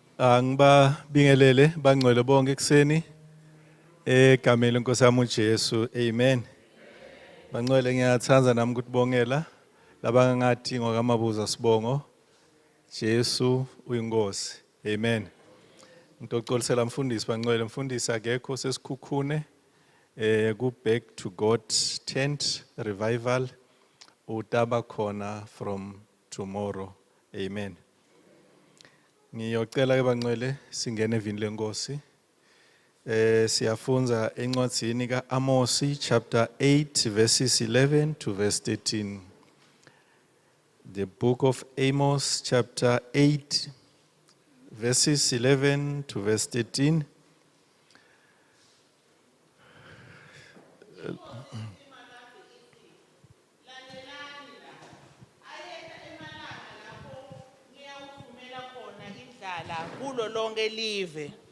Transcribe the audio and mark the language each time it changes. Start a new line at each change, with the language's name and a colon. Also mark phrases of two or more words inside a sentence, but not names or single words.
Swati: Angibabingelele bangcwele bonke ekseni egameni lenkosi yami uJesu. Amen. Bangcwele ngiyathanda nami ukubongela laba ngathi ngokaMabuza sibongo. Jesu uyinkosi. Amen. Ngitocolisela mfundisi bangcwele mfundisi akekho sesikhukhune ku
English: back to God tent revival
Swati: utaba khona
English: from tomorrow.
Swati: Amen. Ngiyocela ke bangcwele singene evini lenkosi. Siyafunza encwadzini kaAmosi
English: chapter 8 verses 11 to verse 13. The book of Amos chapter 8 verses 11 to verse 13.
Swati: Kulo lonke live.